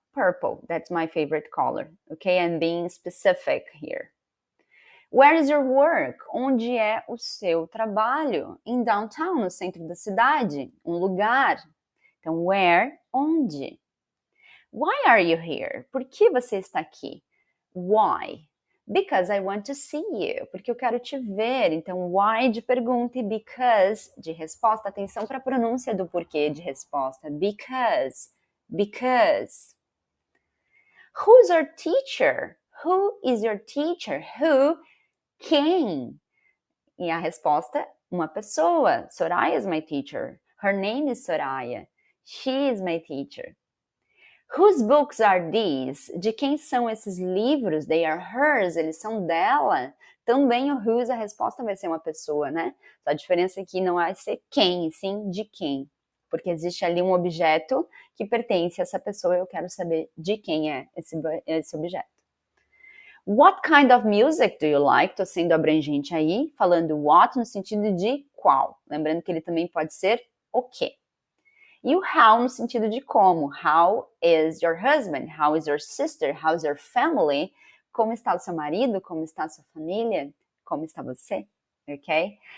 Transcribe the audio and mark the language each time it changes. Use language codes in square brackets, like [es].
[en] Purple, that's my favorite color. Okay, I'm being specific here. Where is your work? [pt] Onde é o seu trabalho? [en] In downtown, [pt] no centro da cidade. Um lugar. Então, [en] where? [pt] Onde? [en] Why are you here? [pt] Por que você está aqui? Why? [en] Because I want to see you. [pt] Porque eu quero te ver. Então, why de pergunta e because de resposta. Atenção para a pronúncia do porquê de resposta. [en] Because. Because. Who's your teacher? Who is your teacher? Who? Quem? [pt] E a resposta, uma pessoa. [en] Soraya is my teacher. Her name is Soraya. She is my teacher. Whose books are these? [pt] De quem são esses livros? [en] They are hers, [pt] eles são dela. Também o whose, a resposta vai ser uma pessoa, né? Só a diferença aqui não vai ser quem, sim de quem. Porque existe ali um objeto que pertence a essa pessoa e eu quero saber de quem é esse objeto. [en] What kind of music do you like? [pt] Tô sendo abrangente aí, falando what no sentido de qual. Lembrando que ele também pode ser o quê. E o how no sentido de como. [en] How is your husband? How is your sister? How is your family? [pt] Como está o seu marido? Como está a sua família? Como está você? Ok?